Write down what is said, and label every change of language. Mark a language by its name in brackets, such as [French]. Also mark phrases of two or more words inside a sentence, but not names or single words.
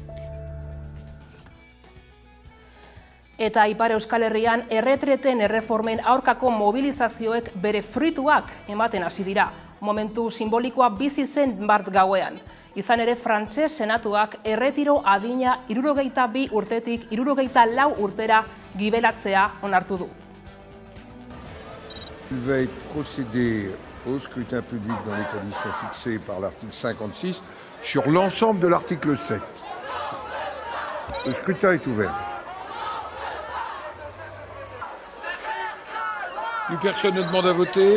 [Basque] Eta Ipar Euskal Herrian erretreten erreformen aurkako mobilizazioek bere fruituak ematen hasi dira. Momentu simbolikoa bizi zen bart gauean. Izan ere frantses senatuak erretiro adina 62 urtetik 64 urtera gibelatzea onartu du. [French] Il va être procédé au scrutin public dans les conditions fixées par l'article 56 sur l'ensemble de l'article 7. Le scrutin est ouvert. Plus personne ne demande à voter.